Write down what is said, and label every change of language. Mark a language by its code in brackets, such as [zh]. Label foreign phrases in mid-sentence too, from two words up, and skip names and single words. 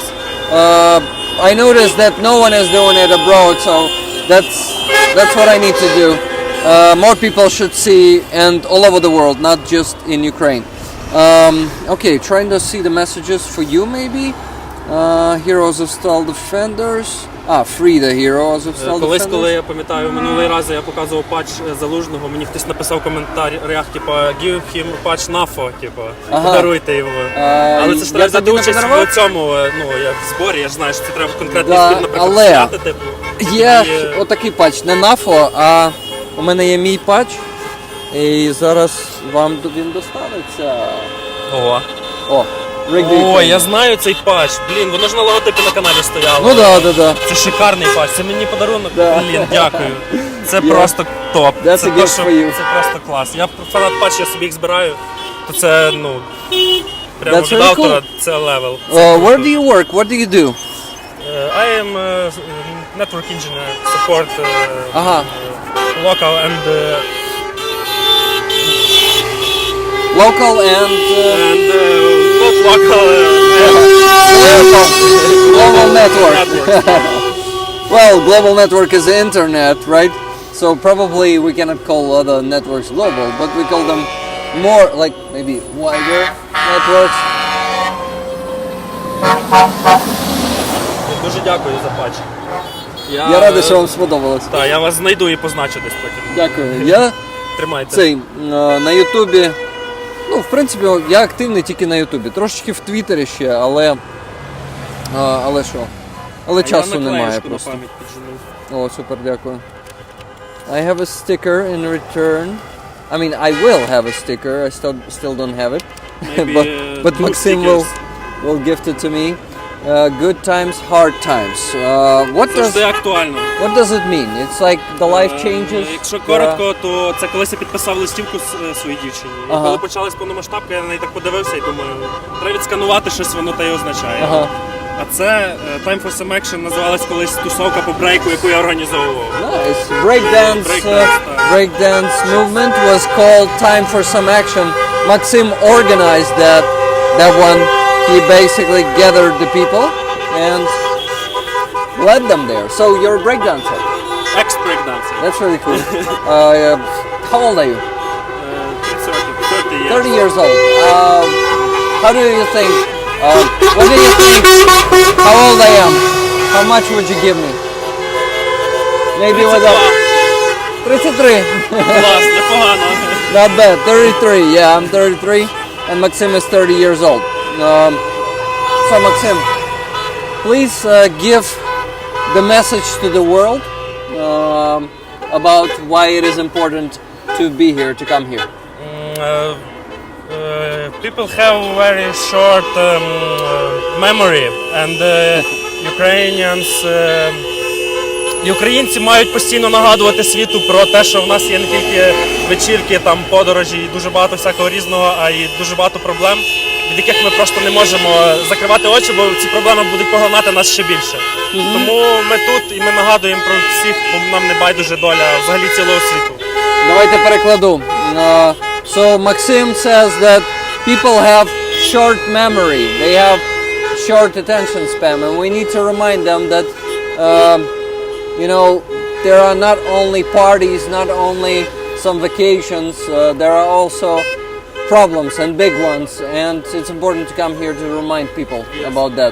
[en] I noticed that no one is doing it abroad, so that's what I need to do. More people should see, and all over the world, not just in Ukraine. Okay, trying to see the messages for you maybe. Heroes of Stall Defenders. Free the Heroes of Stall [uk] Колись, [en] Defenders. [uk] коли я пам'ятаю, минулий раз я показував патч Залужного, мені хтось написав в коментарях, типа, [en] give him patch NAFO, [uk] типа, подаруйте його. Але це ж треба взяти участь в цьому, як в зборі, я ж знаю, що це треба конкретний збір, наприклад, взяти, типу. Є отакий патч, не NAFO, а у мене є мій патч, і зараз вам він достанеться. Ого. О, я знаю цей патч. Блін, воно ж на логотипі на каналі стояло. Ну да. Це шикарний патч, це мені подарунок. Блін, дякую. Це просто топ. [en] That's [uk] Це [en] a gift for you. [uk] Це просто клас. Я фанат патч, я собі їх збираю. То це, прямо [en] That's [uk] від [en] really [uk] автора, [en] cool. [uk] це левел. [en] Where do you work? What do you do? I am network engineer, support local and Local and local global network. Well, global network is the internet, right? So probably we cannot call other networks global, but we call them more like maybe wider networks. [uk] Дуже дякую за патч. Я радий, що вам сподобалось. Так, я вас знайду і позначу десь потім. Дякую. Я Тримайте. на Ютубі. В принципі, я активний тільки на Ютубі. Трошечки в Твіттері ще, але що? Але часу немає просто. О, супер, дякую. [en] I have a sticker in return. I mean, I will have a sticker. I still don't have it. Maybe, but Maxim will gift it to me. Good times, hard times. [uk] Це актуально. [en] What does it mean? It's like the life changes? [uk] Якщо коротко, то це колись я підписав листівку своїй дівчині. І коли почалась повномасштабка, я на неї так подивився і думаю, треба відсканувати щось, воно та й означає. А це Time for Some Action називалась колись тусовка по брейку, яку я організовував. [en] Nice. Breakdance movement was called Time for Some Action. Maxim organized that one. He basically gathered the people and led them there. So you're a breakdancer. Ex-breakdancer. That's really cool. How old are you? 30 years. 30 years old. How do you think? What do you think? How old I am? How much would you give me? Maybe with a 33. [uk] Клас, непогано. [en] Not bad. 33. Yeah, I'm 33, and Maxim is 30 years old. So Maxim, please give the message to the world about why it is important to be here, to come here. People have very short memory, and [uk] Українці мають постійно нагадувати світу про те, що в нас є не тільки вечірки, там подорожі і дуже багато всякого різного, а й дуже багато проблем, від яких ми просто не можемо закривати очі, бо ці проблеми будуть поглинати нас ще більше. Тому ми тут і ми нагадуємо про всіх, бо нам не байдуже доля взагалі цілого світу. Давайте перекладу. [en] So Maxim says that people have short memory, they have short attention span, and we need to remind them that there are not only parties, not only some vacations, there are also problems and big ones, and it's important to come here to remind people about that.